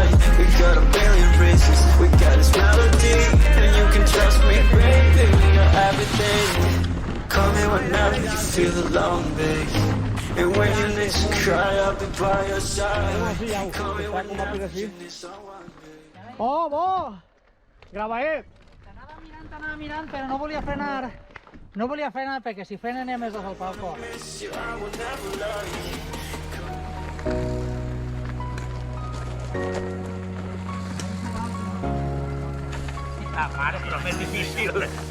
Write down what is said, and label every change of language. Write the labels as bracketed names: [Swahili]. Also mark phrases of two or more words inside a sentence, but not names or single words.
[English] We got a billion races, we got this melody. And you can trust me, baby, we got everything. Call me whenever you feel alone, babe. And when you need to cry, I'll be by your side. Call me whenever you need someone, babe. Oh, bo! Gravaet! [Catalan] T'anava mirant, però no volia frenar. No volia frenar perquè si frenen anem més al palco. Ah, mare, però més difícil.